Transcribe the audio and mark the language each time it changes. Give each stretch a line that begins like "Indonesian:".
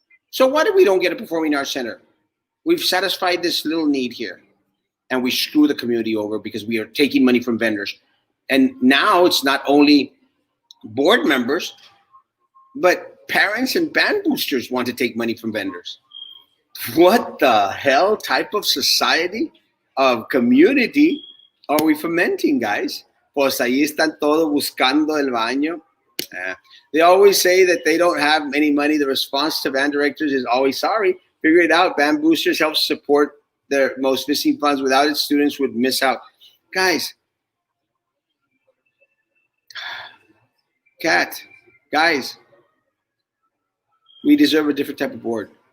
English: So why do we don't get a performing arts center? We've satisfied this little need here, and we screw the community over because we are taking money from vendors. And now it's not only board members, but parents and band boosters want to take money from vendors. What the hell type of society, of community are we fomenting, guys?
Spanish: Pues ahí están todos buscando el baño.
English: They always say that they don't have any money. The response to band directors is always sorry. Figure it out. Band boosters help support their most missing funds. Without it, students would miss out. Guys, guys, we deserve a different type of board.